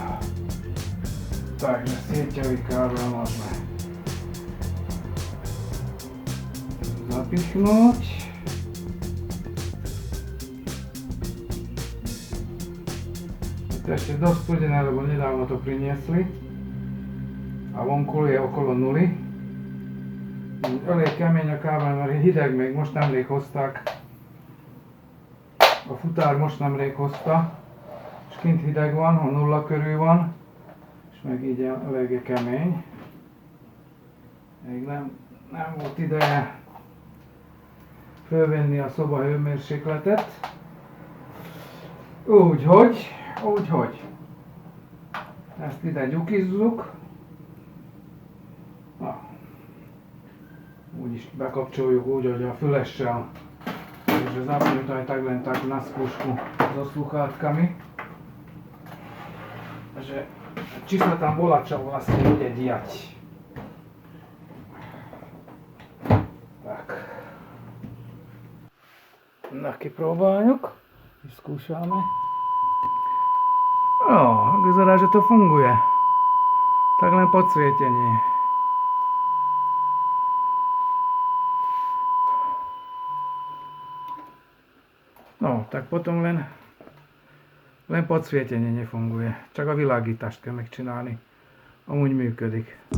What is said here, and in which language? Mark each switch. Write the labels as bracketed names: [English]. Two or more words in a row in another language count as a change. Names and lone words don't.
[Slovak] Takže sieťový kábel môžeme zapichnúť. Je to ešte dosť studené, lebo nedávno to priniesli a vonku je okolo nuly. [Hungarian] Elég kemény a kábel, mert hideg, még most nemrég hozták. A futár most nemrég hozta, és kint hideg van, a nulla körül van. És meg így eléggé kemény. Még nem volt ideje fölvenni a szoba hőmérsékletet. Úgyhogy ezt ide gyukizzuk. Úgyis bekapcsoljuk úgy, hogy a fülessel, [Slovak] takže zapneme to aj tak len tak na skúšku so sluchátkami. Takže či sa tam bola čo vlastne bude diať. Tak. [Hungarian] Taký próbáljuk. [Slovak] Vyskúšame. Vyzerá, že to funguje. Tak len podsvietenie. No, tak potom len podsvietenie nefunguje. [Hungarian] Csak a világítást kell megcsinálni. Amúgy működik.